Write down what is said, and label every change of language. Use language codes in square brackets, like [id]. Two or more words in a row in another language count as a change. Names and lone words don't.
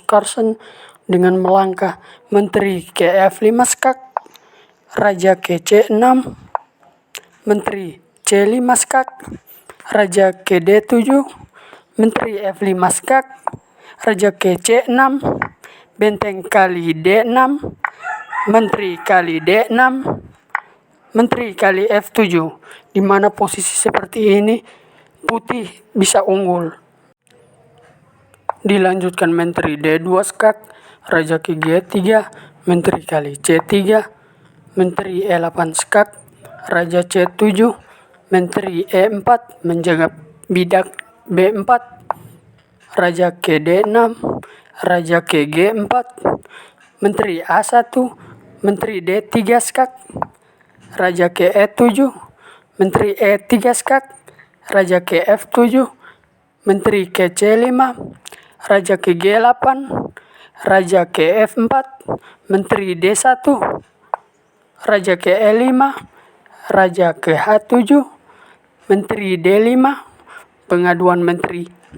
[id] Carlsen dengan melangkah menteri ke F5 skak, raja ke C6, menteri C5 skak, raja ke D7, menteri F5 skak, raja ke C6, benteng kali D6, menteri kali D6, menteri kali F7, di mana posisi seperti ini putih bisa unggul. Dilanjutkan menteri D2 skak, raja ke G3, menteri kali C3, menteri E8 skak, raja C7, menteri E4 menjaga bidak B4, raja ke D6, raja ke G4, menteri A1, menteri D3 skak, raja ke E7, menteri E3 skak, raja ke F7, menteri ke C5, raja ke G8, raja ke F4, menteri D1, raja ke E5, raja ke H7, menteri D5, pengaduan menteri